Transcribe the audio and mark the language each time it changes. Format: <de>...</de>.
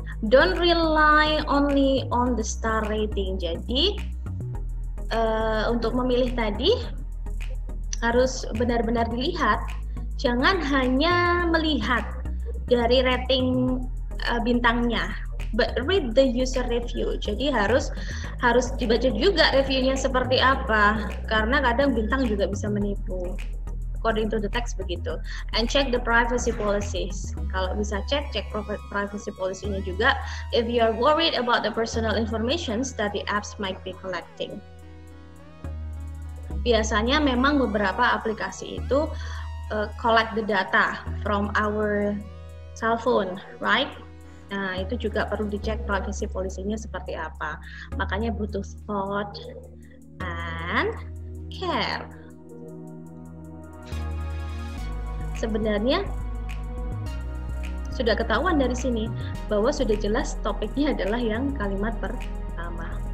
<en>Don't rely only on the star rating.</en> <id>Jadi untuk memilih tadi harus benar-benar dilihat. Jangan hanya melihat dari rating bintangnya,</id> <en>but read the user review.</en> <id>Jadi harus dibaca juga reviewnya seperti apa, karena kadang bintang juga bisa menipu.</id> <en>According to the text begitu. And check the privacy policies.</en> <id>Kalau bisa cek privacy policy-nya juga.</id> <en>If you are worried about the personal information that the apps might be collecting.</en> <id>Biasanya memang beberapa aplikasi itu</id> <en>collect the data from our cell phone, right?</en> <id>Nah, itu juga perlu dicek privacy policy-nya seperti apa. Makanya butuh</id> <en>thought and care.</en> <id>Sebenarnya sudah ketahuan dari sini bahwa sudah jelas topiknya adalah yang kalimat pertama.</id>